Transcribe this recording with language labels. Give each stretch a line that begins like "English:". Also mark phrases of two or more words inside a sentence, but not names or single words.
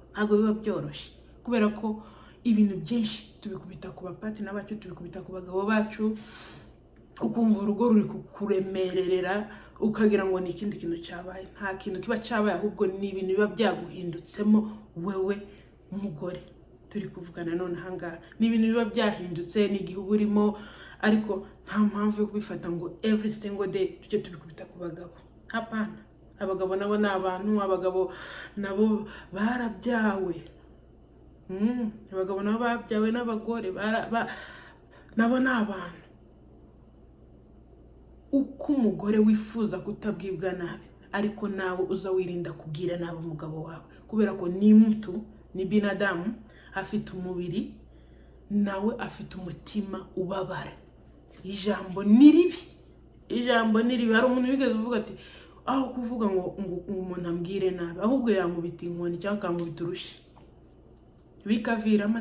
Kinyarwanda: Ntabwo biba byoroshye kubera ko ibintu byinshi tubikubita ku bapatina bacu, tubikubita ku bagabo bacu, ukumva urugo ruri kukuremerera ukagira ngo ni ikindi kintu cyabaye. Nta kintu kiba cyabaye, ahubwo ni ibintu biba byaguhindutsemo wewe umugore. Turi kuvugana none ahangaha ni ibintu biba byahindutse, ni igihe urimo, ariko nta mpamvu yo kubifata ngo
English: every single day
Kinyarwanda: tujye tubikubita ku bagabo. Hapana, abagabo nabo ni abantu, abagabo nabo barabyawe. Abagabo nabo babyawe n'abagore, nabo ni abantu. Uko umugore wifuza kutabwibwa nabi, ariko nawe uza wirinda kubwira nabi umugabo wawe, kubera ko
Swahili: ni mtu, ni binadamu,
Kinyarwanda: afite umubiri, nawe afite umutima ubabara. Ijambo ni ribi. Hari umuntu wigeze uvuga ati aho kuvuga ngo umuntu ambwire nabi, ahubwo yamubita inkoni cyangwa akamubita urushyi bikaviramo.